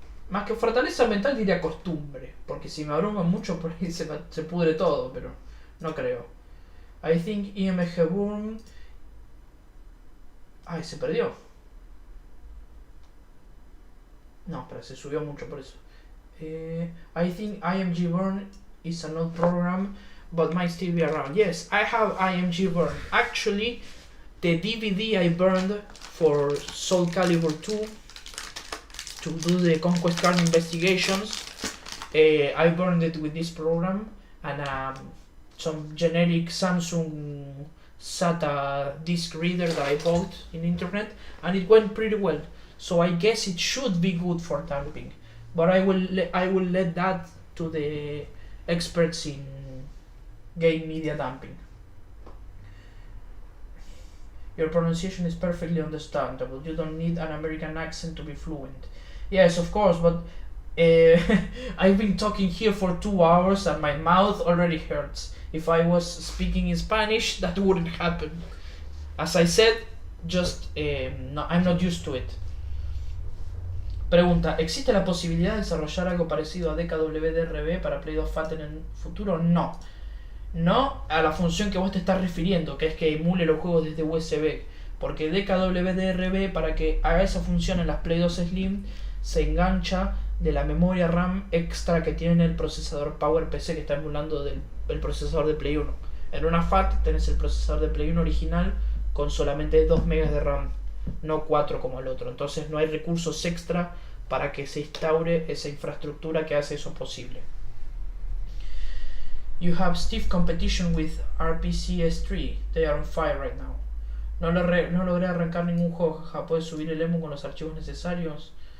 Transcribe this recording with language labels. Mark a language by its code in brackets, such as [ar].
[es] Más que fortaleza mental diría costumbre, porque si me abruma mucho por ahí se pudre todo, pero no creo. [en] I think EMG Burn... [es] Ay, se perdió. No, pero se subió mucho por eso. [en] I think IMG Burn is an old program, but might still be around. Yes, I have IMG Burn. Actually, the DVD I burned for Soul Calibur 2 to do the Conquest Card investigations, I burned it with this program and some generic Samsung SATA disk reader that I bought in internet, and it went pretty well. So I guess it should be good for damping, but I will let that to the experts in game media damping. Your pronunciation is perfectly understandable. You don't need an American accent to be fluent. Yes, of course, but I've been talking here for 2 hours and my mouth already hurts. If I was speaking in Spanish, that wouldn't happen. As I said, just no, I'm not used to it. [es] Pregunta, ¿existe la posibilidad de desarrollar algo parecido a DKWDRV para Play 2 Fat en el futuro? No. No a la función que vos te estás refiriendo, que es que emule los juegos desde USB. Porque DKWDRV, para que haga esa función en las Play 2 Slim, se engancha de la memoria RAM extra que tiene el procesador PowerPC que está emulando el procesador de Play 1. En una FAT tenés el procesador de Play 1 original con solamente 2 MB de RAM, no 4 como el otro. Entonces no hay recursos extra para que se instaure esa infraestructura que hace eso posible. [en] You have stiff competition with RPCS3. They are on fire right now. [es] No logré arrancar ningún juego, jaja. ¿Puedes subir el emu con los archivos necesarios?